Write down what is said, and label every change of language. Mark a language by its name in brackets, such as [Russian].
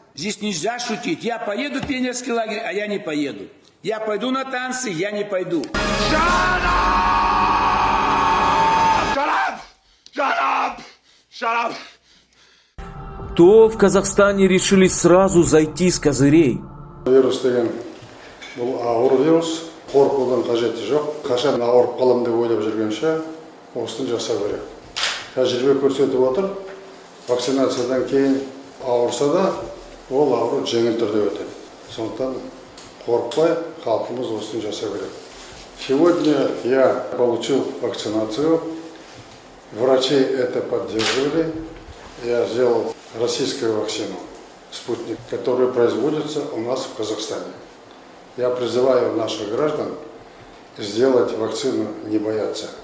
[Russian] Здесь нельзя шутить. Я поеду в пионерский лагерь, а я не поеду. Я пойду на танцы, я не пойду. [English] Shut up! Shut up! Shut up! [Russian] То в Казахстане решили сразу зайти с козырей. [Kazakh] Вирус деген бұл ауыр вирус, қорқудың қажеті жоқ. Қашан ауырып қалам деп ойлап жүргенше осыны жасау керек. Тәжірибе көрсетіп отыр, вакцинациядан кейін ауырса да ол ауру жеңіл түрде өтеді. Сондықтан қорықпай халқымыз осыны жасау керек. [Russian] Сегодня я получил вакцинацию, врачи это поддерживали, я сделал российскую вакцину «Спутник», которая производится у нас в Казахстане. Я призываю наших граждан сделать вакцину, не бояться.